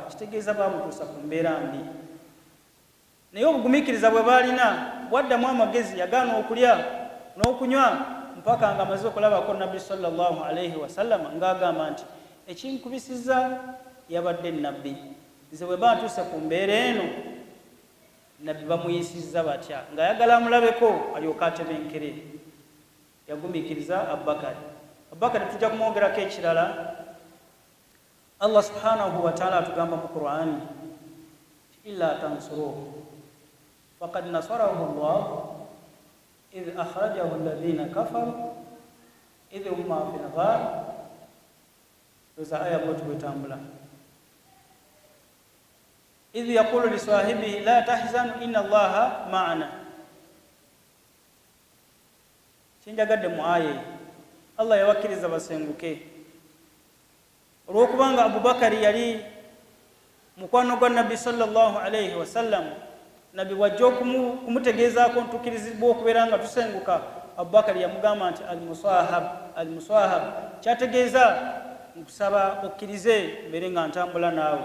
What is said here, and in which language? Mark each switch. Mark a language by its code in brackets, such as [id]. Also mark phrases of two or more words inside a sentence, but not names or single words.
[lg] Kitegeeza baamutuusa ku mbeera mbi. Naye obugumiikiriza bwe baalina bwaddamu amagezi, yagaana okulya n'okunywa mpaka nga amaze okulabako Nabbi [ar] صلى الله عليه وسلم [lg] ng'agamba nti ekinkubisizza yabadde Nabbi. Nze bwe bantuuse ku mbeera eno, Nabbi bamuyisizza batya ng'ayagala amulabeko alyoka atebenkere. Yagumiikiriza Abubakari. Abubakari tujja kumwogerako ekirala. [ar] الله سبحانه وتعالى [lg] atugamba mu Qur'ani, [ar] إلا تنصروه فقد نصره الله إذ أخرجه الذين كفروا إذ هما في الغار. [lg] Tuza aya bwatu bwetambula, [ar] إذ يقول لصاحبه لا تحزن إن الله معنا. [lg] Kinjagadde mu aya Allah yawakkiriza basenguke olw'okubanga Abubakari yali mukwano gwa Nabbi [ar] صلى الله عليه وسلم. [lg] Nabbi wajja okumutegeezaako ntukirizibwa okubeera nga tusenguka. Abubakari yamugamba nti al-musahab, kyategeeza nkusaba okkirize mbeere nga ntambula naawe.